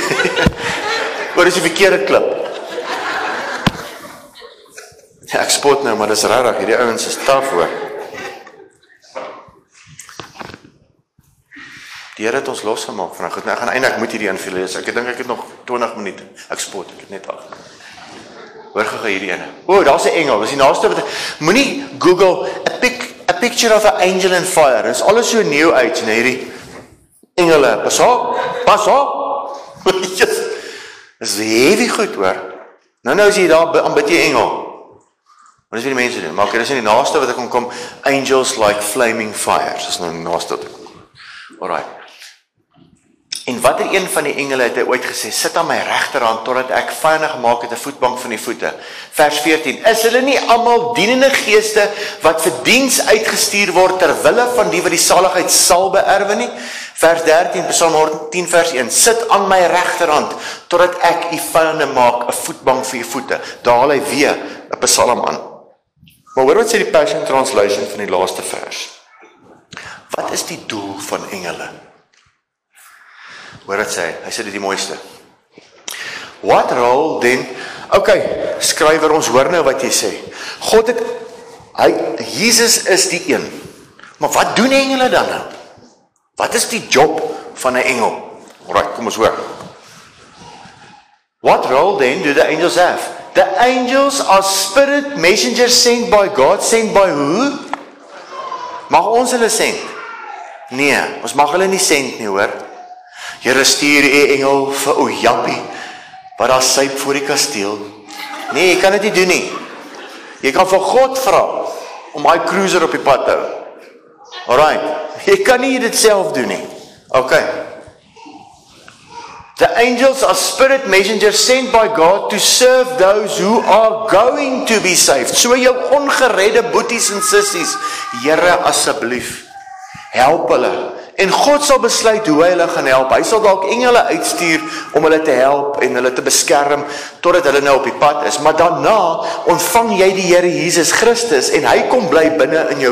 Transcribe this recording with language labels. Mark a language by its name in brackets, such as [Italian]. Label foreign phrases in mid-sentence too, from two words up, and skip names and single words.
[Afrikaans] Oor is die verkeerde klip. Ja, ek spot nou, maar dis regtig, hierdie ouens is taaf hoor. Die Here het ons losgemaak van goed. Nou ek gaan eindig, ek moet hierdie invul lees. Ek dink ek het nog 20 minute. Ek spot, ek het net 8. Hoor gou hierdie ene. O, daar's 'n engel. Dis die naaste wat moenie [English] Google a picture of an angel in fire. [Afrikaans] Dis alles so new age, nee, hierdie engele. Pas op. Dis heavy goed, hoor. Nou is jy daar aanbid jy engel. Wat is wat die mense doen? Maar okay, dis nie die naaste wat ek kom [English] angels like flaming fires. [Afrikaans] Dis nou die naaste wat ek kom. Alright. En watter een van die engele het hy ooit gesê, sit aan my regterhand totdat ek vyande gemaak het 'n voetbank van die voete. Vers 14. Is hulle nie almal dienende geeste wat vir diens uitgestuur word ter wille van die wat die saligheid sal beerwe nie? Vers 13, Psalm 110 vers 1. Sit aan my regterhand totdat ek u vyande maak 'n voetbank vir u voete. Daar haal hy weer 'n Psalm aan. Maar hoor wat sê die Passion Translation van die laaste vers. Wat is die doel van engele? Hoor wat sê hy sê dit die mooiste. [English] What role then, [Afrikaans] okay, skrywer, ons hoor nou wat jy sê. God het, Jesus is die een. Maar wat doen engele dan nou? Wat is die job van 'n engel? Alright, kom ons hoor. [English] What role then do the angels have? The angels are spirit messengers sent by God, sent by who? [Afrikaans] Mag ons hulle send? Nee, ons mag hulle nie send nie, hoor. Here stuur 'n engel vir o Jappie, wat daar syp voor die kasteel. Nee, jy kan dit nie doen nie. Jy kan vir God vra, om hy cruiser op die pad te hou. Alright, jy kan nie dit self doen nie. Okay. [English] The angels are spirit messengers sent by God to serve those who are going to be saved. [Afrikaans] So jou ongeredde boeties en sissies, Here asseblief, help hulle En God sal besluit hoe hy hulle gaan help. Hy sal dalk engele uitstuur om hulle te help en hulle te beskerm totdat hulle nou op die pad is. Maar daarna ontvang jy die Here Jesus Christus en hy kom bly binne in jou.